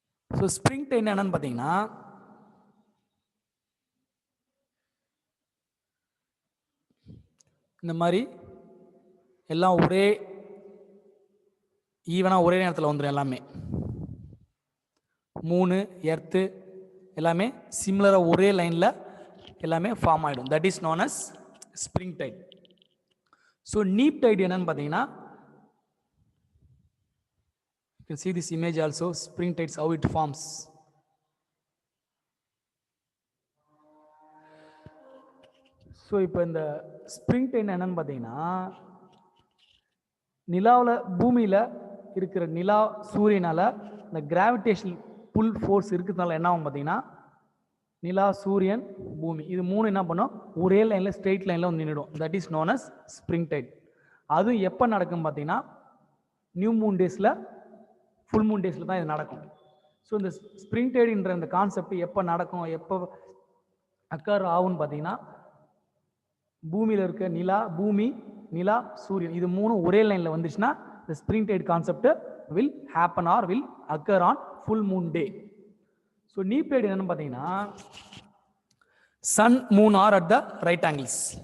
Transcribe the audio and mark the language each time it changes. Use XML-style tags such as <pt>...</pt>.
<ta>So spring tight என்னன்னு பார்த்தீங்கன்னா இந்த மாதிரி எல்லாம் ஒரே ஈவனாக ஒரே நேரத்தில் வந்துடும். எல்லாமே மூணு எர்த்து எல்லாமே சிமிலராக ஒரே லைனில் எல்லாமே ஃபார்ம் ஆகிடும்.</ta> <en>That is known as spring tide.</en> <ta>So நீப் tight என்னன்னு பார்த்தீங்கன்னா</ta> <en>you can see this image also, spring tides how it forms.</en> <ta>So இப்போ இந்த ஸ்ப்ரிங் டைட் என்னன்னு பார்த்தீங்கன்னா நிலாவில் பூமியில் இருக்கிற நிலா சூரியனால் இந்த கிராவிடேஷனல் புல் ஃபோர்ஸ் இருக்கிறதுனால என்ன ஆகும் பார்த்தீங்கன்னா நிலா சூரியன் பூமி இது மூணு என்ன பண்ணும் ஒரே லைனில் ஸ்ட்ரெயிட் லைனில் வந்து நின்றுடும்.</ta> <en>That is known as spring tide.</en> <ta>அதுவும் எப்போ நடக்கும் பார்த்தீங்கன்னா நியூ மூன் டேஸில், ஃபுல் மூன் டேஸில் தான் இது நடக்கும். ஸோ இந்த ஸ்ப்ரிங் டைடுன்ற இந்த கான்செப்ட் எப்போ நடக்கும், எப்போ அக்கர் ஆகும்னு பார்த்தீங்கன்னா பூமியில் இருக்க நிலா சூரியன் இது மூணு ஒரே லைனில் வந்துச்சுன்னா</ta> <en>the spring tide concept will happen or will occur on full moon day. So neap tide</en> <ta>என்னன்னு பார்த்தீங்கன்னா</ta> <en>sun moon are at the right angles.</en>